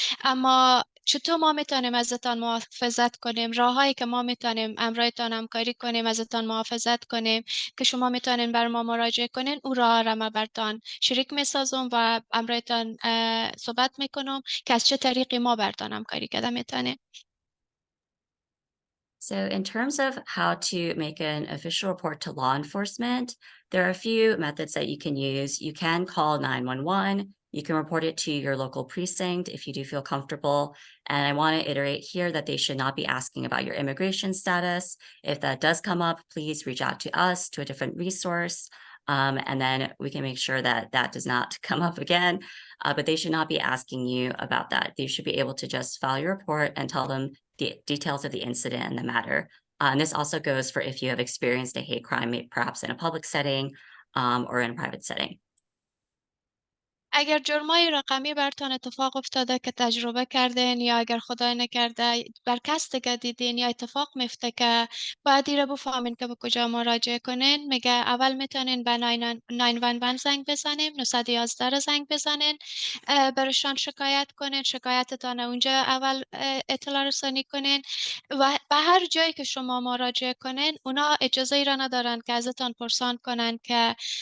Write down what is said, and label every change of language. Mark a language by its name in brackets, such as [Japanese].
[Persian] اما چطور ما میتونیم ازتان محافظت کنیم، راههایی که ما میتونیم امرایتان همکاری کنیم ازتان محافظت کنیم که شما میتونین بر ما مراجعه کنین، او راه را من براتون شریک میسازم و امرایتان صحبت میکنم که از چه طریقی ما براتون همکاری کرده میتونیم. [English] So in terms of how to make an official report to law enforcement, there are a few methods that you can use. You can call 911. You can report it to your local precinct if you do feel comfortable. And I want to iterate here that they should not be asking about your immigration status. If that does come up, please reach out to us, to a different resource. And then we can make sure that that does not come up again. But they should not be asking you about that. They should be able to just file your report and tell them the details of the incident and the matter. And this also goes for if you have experienced a hate crime, perhaps in a public setting or in a private setting. [Persian] اگر جرمای رقمی براتون اتفاق افتاده که تجربه کردین یا اگر خدای نکرده بر کس دیگه دیدین یا اتفاق میفته که باید رو بفهمین که به کجا مراجعه کنین، میگه اول میتونین به 911 زنگ بزنین، 911 رو زنگ بزنین، برشان شکایت کنین، شکایتتان اونجا اول اطلاع رسانی کنین و به هر جایی که شما مراجعه کنین اونا اجازه ای را ندارن که ازتان پرسان کنن که